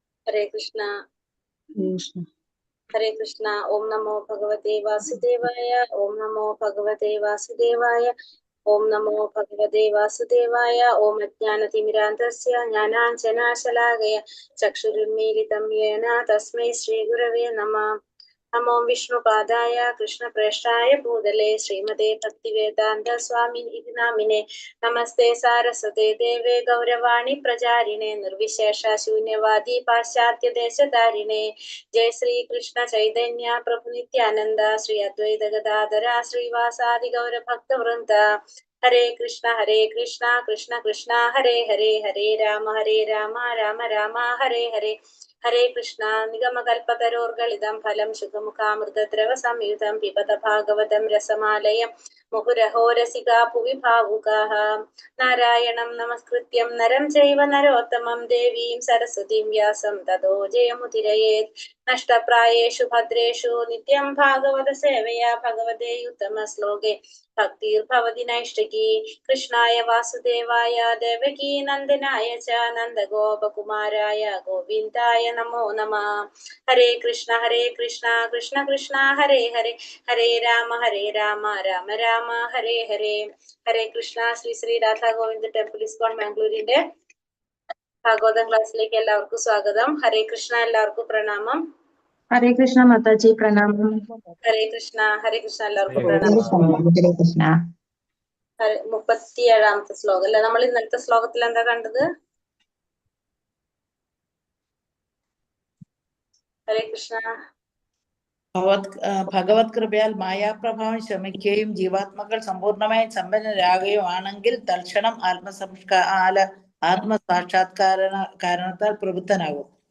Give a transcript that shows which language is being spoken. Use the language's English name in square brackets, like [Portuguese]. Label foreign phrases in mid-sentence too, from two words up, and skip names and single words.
[Sanskrit] हरे कृष्णा कृष्ण हरे कृष्णा। ओम नमो भगवते वासुदेवाय। ओम नमो भगवते वासुदेवाय। ओम नमो भगवते वासुदेवाय। ओम अज्ञानतिमिरान्धस्य ज्ञानाञ्जनाशलाकया चक्षुरुन्मीलितं येन तस्मै श्रीगुरवे नमः। नमो विष्णुपादाय कृष्णप्रेष्ठाय भूतले श्रीमते भक्तिवेदान्त स्वामिनिति नामिने। नमस्ते सारस्वते देवे गौरवाणी प्रचारिणे निर्विशेष शून्यवादी पाश्चात्य देशधारिणे। जय श्री कृष्ण चैतन्य प्रभु नित्यानंद श्री अद्वैत गदाधर श्रीवासादि गौर भक्त वृंद। हरे कृष्ण कृष्ण कृष्ण हरे हरे, हरे राम राम राम हरे हरे। हरे कृष्णा। निगमकल्पतरोर्गलितं फलं शुकमुखामृतद्रव संयुतं पिबत भागवतं रसमालयं मुहुरहो रसिका भुवि भावुकाः। नारायणं नमस्कृत्यं नरं चैव नरोत्तमं देवीं सरस्वतीं व्यासं ततो जयमुदीरयेत्। नष्टप्रायेषु भद्रेषु नित्यं भागवत सेवया भगवते उत्तमश्लोके भक्तिर्भवति नैष्टिकी। कृष्णाय वासुदेवाय देवकी नन्दनाय च नन्दगोपकुमाराय गोविन्दाय नमो नमः। हरे कृष्ण कृष्ण कृष्ण हरे हरे, हरे राम राम राम हरे हरे। हरे कृष्ണ. [Malayalam] ശ്രീ ശ്രീ രാധാ ഗോവിന്ദ് ടെമ്പിൾ ഇസ്കോൺ മാംഗ്ലൂരിന്റെ ഭാഗവതം ക്ലാസ്സിലേക്ക് എല്ലാവർക്കും സ്വാഗതം. ഹരേ കൃഷ്ണ. എല്ലാവർക്കും പ്രണാമം. [Hindi] हरे कृष्ण माताजी प्रणाम। [Malayalam] ഹരേ കൃഷ്ണ എല്ലാവർക്കും പ്രണാമം. [Sanskrit] हरे कृष्ण [Malayalam] 37ാമത്തെ ശ്ലോകം അല്ലെ. നമ്മൾ ഇന്നത്തെ ശ്ലോകത്തിൽ എന്താ കണ്ടത്? ഹരേ കൃഷ്ണ. ഭഗവത് കൃപയാൽ മായാപ്രഭാവം ശ്രമിക്കുകയും ജീവാത്മകൾ സമ്പൂർണമായി സമ്പന്നരാകുകയും ആണെങ്കിൽ തൽക്ഷണം ആത്മസാക്ഷാത്കാരണത്താൽ പ്രവൃത്തനാകും.